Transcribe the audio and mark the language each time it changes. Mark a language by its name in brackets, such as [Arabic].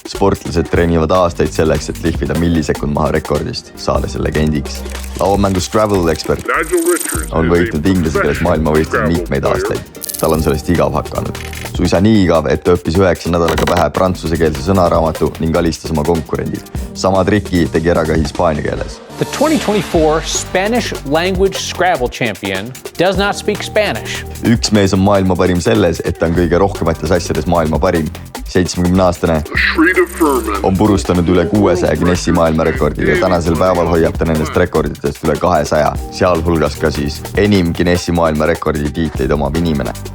[Estonian] Sportlased treenivad aastaid selleks, et lihvida millisekund maha rekordist, saades legendiks. Lauamängu Scrabble ekspert on võitnud inglise keeles maailmavõistlused mitmeid aastaid. Tal on sellest igav hakanud. Suisa nii igav, et ta õppis 9 nädalaga pähe prantsusekeelse sõnaraamatu ning alistas oma konkurendid. Sama triki tegi ära ka hispaania keeles. [English] The 2024 Spanish language Scrabble champion does not speak Spanish. [Estonian] Üks mees on maailma parim selles, et ta on kõige rohkemates asjades maailma parim. 70-aastane on purustanud üle 600 Guinessi maailmarekordi ja tänasel päeval hoiab ta nendest rekorditest üle 200, sealhulgas ka siis enim Guinessi maailmarekordi tiitleid omab inimene.